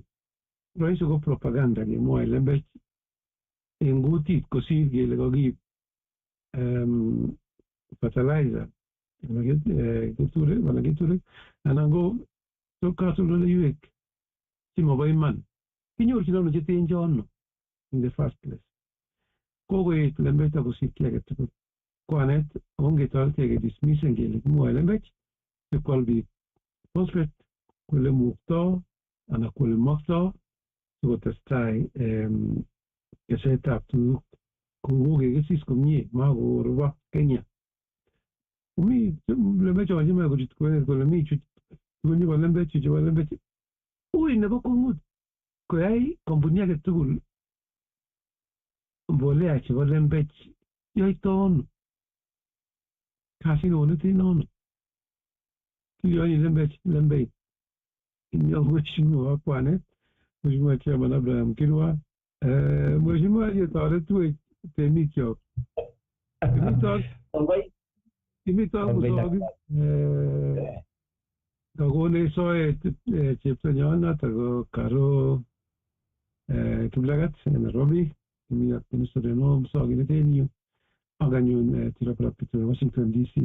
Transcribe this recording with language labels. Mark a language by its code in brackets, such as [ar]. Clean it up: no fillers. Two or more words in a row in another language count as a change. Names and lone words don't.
[kln] Rahisi ko propaganda kemwoe lembech eng kutit kosir kele kakiib fertilizer keturek anan ko katoldoleiwek chemobo iman. Kinyorchin ano cheten chono [en] in the first place. [kln] Kokoet lembech akosir ki age tugul. Kwanet ongetoretege dismissen kele kimwoe lembech sikwal biik phosphate kole muktoo anan kole moktoo sikotestai kesetab tuguk kokekesis komie makoruba Kenya. Mi lembech chemachame kochut kwenet kole mi chut tugun chebo lembech chebo lembech. Ui nebo kwong'ut koyai kampuni age tugul mbolea chebo lembech yoito ano? Kasit neten ano? Kiyoni lembech mheshimiwa kwanet mheshimiwa chairman Abraham Kirwa mheshimiwa yetoretwech temikyok imitok musokik kakonech soet cheptonyon notok ko Karo Kiplagat Nairobi kimi ak minister nebo musokinet en yu ak anyun tirop Washington DC.